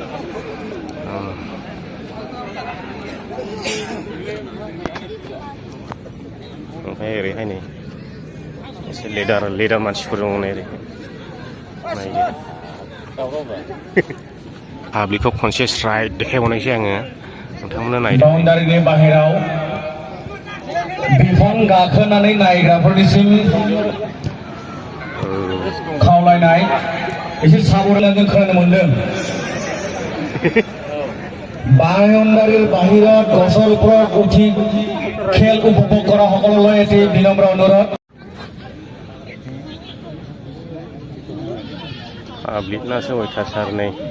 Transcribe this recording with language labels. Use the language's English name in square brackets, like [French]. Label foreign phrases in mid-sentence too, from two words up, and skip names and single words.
[Bodo] ओमफ्राय ओरैहाय नै एसे लेदार मानसिफोर दङ नै ओरै नायदो पाब्लिकखौ खनसे स्राय देखायबावनायसै आङो नोंथांमोना नायदो बाउन्डारिनि बाहेराव बिफां गाखोनानै नायग्राफोरनिसिम खावलायनाय एसे साबधान जों खोनानो मोनदों [Assamese] বাউন্ডারির বাহিৰত গছৰ ওপৰত উঠি খেল উপভোগ কৰা সকললৈ এটি বিনম্ৰ অনুৰোধ [Bodo] पाब्लिकनासो अयथासार नै